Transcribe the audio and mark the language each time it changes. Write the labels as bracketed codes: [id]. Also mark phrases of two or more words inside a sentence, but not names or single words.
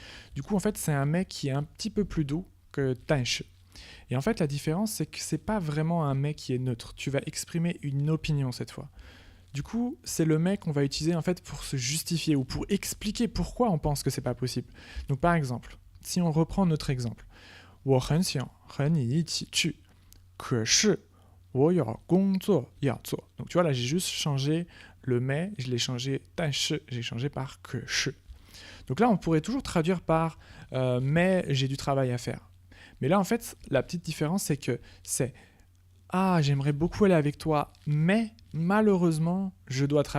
[fr] Du coup, en fait, c'est un mais qui est un petit peu plus doux que « tanshi ». Et en fait, la différence, c'est que c'est pas vraiment un mais qui est neutre. Tu vas exprimer une opinion cette fois. Du coup, c'est le mais qu'on va utiliser en fait pour se justifier ou pour expliquer pourquoi on pense que c'est pas possible. Donc par exemple, si on reprend notre exemple, [zh] 我很想和你一起去，可是我有工作要做. [fr] Donc tu vois là, j'ai juste changé le mais, je l'ai changé 但是, j'ai changé par 可是. Donc là, on pourrait toujours traduire par mais j'ai du travail à faire. Mais là, en fait, la petite différence, c'est que c'est « Ah, j'aimerais beaucoup aller avec toi, mais malheureusement, je dois travailler.